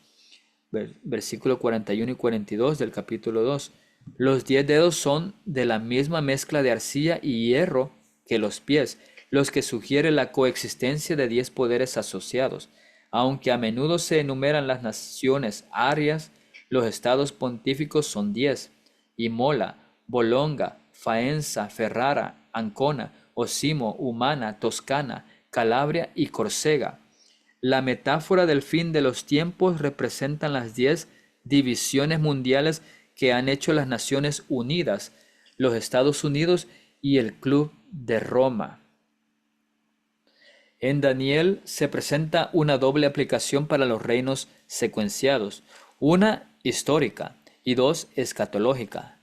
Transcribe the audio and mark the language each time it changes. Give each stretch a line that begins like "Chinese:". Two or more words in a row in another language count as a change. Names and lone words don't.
Spanish: Versículo 41 y 42 del capítulo 2. Los 10 dedos son de la misma mezcla de arcilla y hierro que los pies, los que sugiere la coexistencia de 10 poderes asociados. Aunque a menudo se enumeran las naciones arias, los estados pontíficos son 10: Imola, Bolonga, Faenza, Ferrara, Ancona, Osimo, Umana, Toscana, Calabria y Córcega. La metáfora del fin de los tiempos representan las 10 divisiones mundiales que han hecho las Naciones Unidas, los Estados Unidos y el Club de Roma. En Daniel se presenta una doble aplicación para los reinos secuenciados, una histórica y dos escatológica.